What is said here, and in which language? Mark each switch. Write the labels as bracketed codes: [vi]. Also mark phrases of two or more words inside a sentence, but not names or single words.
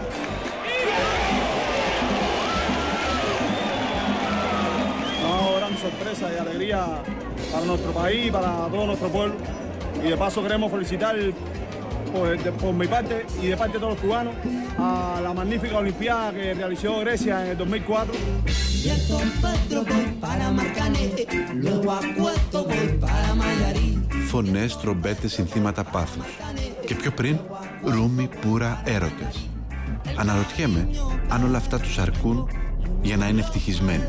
[es] Sorpresa y alegría para nuestro país, para todo nuestro pueblo. Y de paso queremos felicitar por mi parte y de parte de todos los cubanos a la magnífica Olimpiada que realizó Grecia en el 2004. [el] Φωνές, τρομπέτες, συνθήματα πάθους. Και πιο πριν, ρούμι, πουρα, έρωτες. Αναρωτιέμαι αν όλα αυτά τους αρκούν για να είναι ευτυχισμένοι.